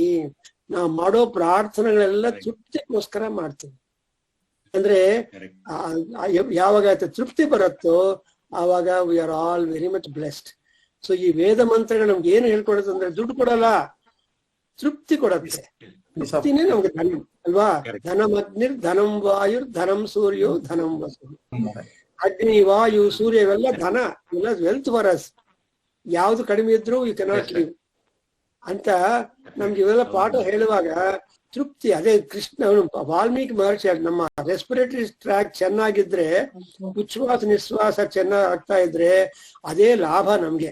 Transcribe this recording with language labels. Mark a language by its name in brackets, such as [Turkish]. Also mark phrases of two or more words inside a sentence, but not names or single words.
[Kannada] ನಾವು ಮಾಡೋ ಪ್ರಾರ್ಥನೆಗಳೆಲ್ಲ ತೃಪ್ತಿಗೋಸ್ಕರ ಮಾಡ್ತೀವಿ. ಅಂದ್ರೆ ಯಾವಾಗ ತೃಪ್ತಿ ಬರುತ್ತೋ ಆವಾಗ [English] we are all very much blessed. [Kannada] ಸೊ ಈ ವೇದ ಮಂತ್ರಗಳು ನಮ್ಗೆ ಏನು ಹೇಳ್ಕೊಡುತ್ತೆ ಅಂದ್ರೆ, ದುಡ್ಡು ಕೊಡಲ್ಲ, ತೃಪ್ತಿ ಕೊಡತ್ತೆ. ತೃಪ್ತಿನೇ ನಮ್ಗೆ ಧನ ಅಲ್ವಾ? [Sanskrit] ಧನಂ ಅಗ್ನಿರ್ ಧನಂ ವಾಯುರ್ ಧನಂ ಸೂರ್ಯೋ ಧನಂ ವಸು. [Kannada] ಅಗ್ನಿ, ವಾಯು, ಸೂರ್ಯ ಇವೆಲ್ಲ ಧನ, ಇವೆಲ್ಲ [English] wealth for us. [Kannada] ಯಾವ್ದು ಕಡಿಮೆ ಇದ್ರು [English] you cannot live [Kannada] ಅಂತ ನಮ್ಗೆ ಇವೆಲ್ಲ ಪಾಠ ಹೇಳುವಾಗ ತೃಪ್ತಿ. ಅದೇ ಕೃಷ್ಣ ವಾಲ್ಮೀಕಿ ಮಹರ್ಷಿ ನಮ್ಮ [English] respiratory tract [Kannada] ಚೆನ್ನಾಗಿದ್ರೆ, ಉಚ್ಛ್ವಾಸ ನಿಶ್ವಾಸ ಚೆನ್ನಾಗ್ ಆಗ್ತಾ ಇದ್ರೆ ಅದೇ ಲಾಭ ನಮ್ಗೆ.